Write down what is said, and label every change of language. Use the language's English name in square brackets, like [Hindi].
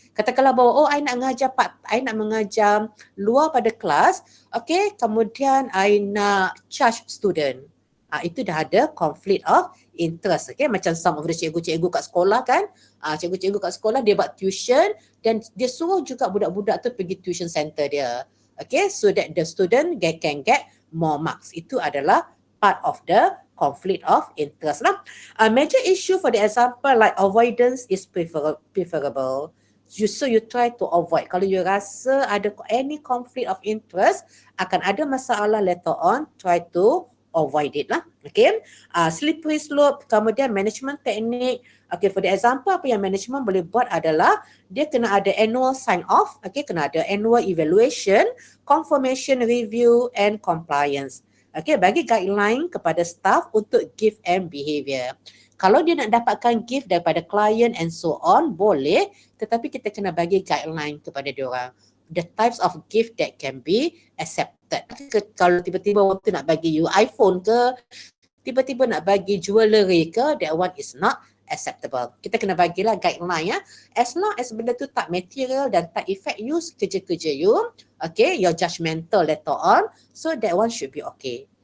[Malay] Katakanlah bahawa I nak mengajar luar pada kelas, okay, kemudian I nak charge student. Itu dah ada conflict of interest. Okay, macam some of the cikgu-cikgu kat sekolah kan, cikgu-cikgu kat sekolah dia buat tuition dan dia suruh juga budak-budak tu pergi tuition center dia. [English] Okay, so that the student can get more marks. [Malay] Itu adalah [English] part of the conflict of interest lah. A major issue for the example like avoidance is preferable. So you try to avoid. Kalau you rasa ada any conflict of interest, [Malay] akan ada masalah [English] later on, try to avoid it lah. Okay. Slippery slope, kemudian management technique. Okay, for the example [Malay] apa yang management boleh buat adalah dia kena ada [English] annual sign off, okay, kena ada annual evaluation, confirmation review and compliance. [Malay] Okay, bagi guideline kepada staff untuk gift and behaviour. Kalau dia nak dapatkan gift daripada klien and so on, boleh, tetapi kita kena bagi guideline kepada diorang. [English] The types of gift that can be accepted. [Malay] Kalau tiba-tiba waktu nak bagi you iPhone ke, tiba-tiba nak bagi jewellery ke, [English] that one is not acceptable. [Malay] Kita kena bagilah guideline ya. [English] As long as [Malay] benda tu tak [English] material dan tak affect you, kerja-kerja you, okay, you're judgmental later on, so that one should be okay.